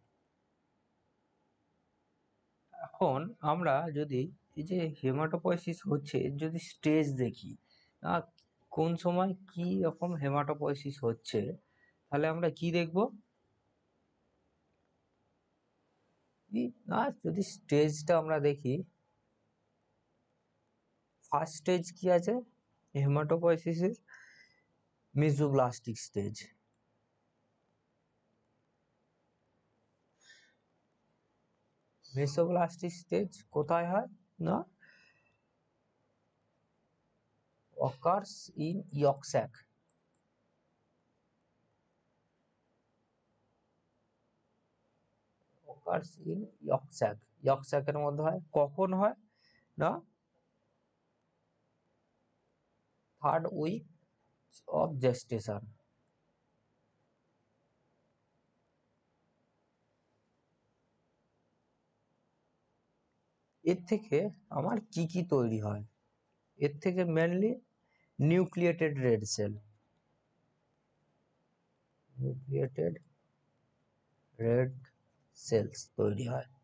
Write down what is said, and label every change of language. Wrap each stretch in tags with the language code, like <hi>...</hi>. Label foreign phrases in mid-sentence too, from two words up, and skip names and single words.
<bn>এখন আমরা যদি এই যে হেমাটোপয়েসিস হচ্ছে এর যদি স্টেজ দেখি না, কোন সময় কি রকম হেমাটোপয়েসিস হচ্ছে, তাহলে আমরা কি দেখব না, যদি স্টেজটা আমরা দেখি</bn> <en>first stage</en> <bn>কি আছে হেমাটোপয়েসিসের,</bn> <en>mesoblastic stage. mesoblastic stage</en> <bn>কোথায় হয় না,</bn> <en>occurs in yolk sac, occurs in yolk sac, yolk sac</en> <bn>এর মধ্যে হয়, কখন হয় না</bn> <en>third week of gestation.</en> <bn>এর থেকে আমার কি কি তৈরি হয়, এর থেকে মেনলি</bn> <en>nucleated red cell, nucleated red cells</en> <bn>তৈরি হয়।</bn>